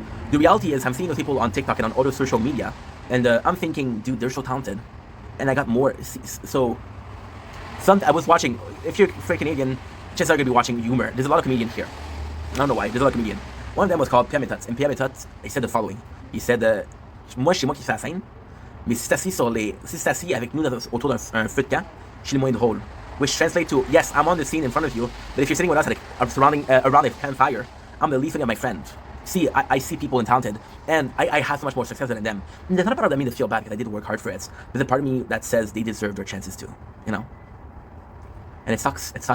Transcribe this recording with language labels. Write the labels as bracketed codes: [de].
[en] The reality is I'm seeing those people on TikTok and on other social media, and I'm thinking, dude, they're so talented, and I got more. So I was watching, if you're Canadian, chances are going to be watching humor. There's a lot of comedians here. I don't know why. There's a lot of comedians. One of them was called Pierre Méthode, and Pierre Méthode, he said the following. He said, [fr] moi, c'est moi qui fais la scène, mais si c'est assis avec nous autour d'un feu de camp, je suis le moins drôle. [en] Which translates to, yes, I'm on the scene in front of you, but if you're sitting with us around a campfire, I'm the least thing of my friend. See, I see people and talented, and I have so much more success than them. And there's not a part of me that feel bad because I did work hard for it. There's a part of me that says they deserve their chances too, you know? And it sucks.